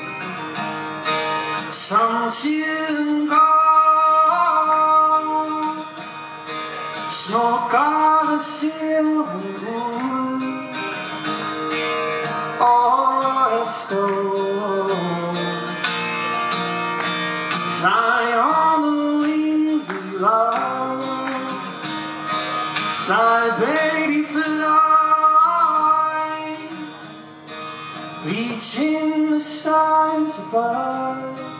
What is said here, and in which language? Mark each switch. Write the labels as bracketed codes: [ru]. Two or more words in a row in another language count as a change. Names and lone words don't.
[da] Som tiden går, smukkere ser hun ud. År efter år. [en] Fly on the wings of love. Fly, baby, fly. Reaching the stars above.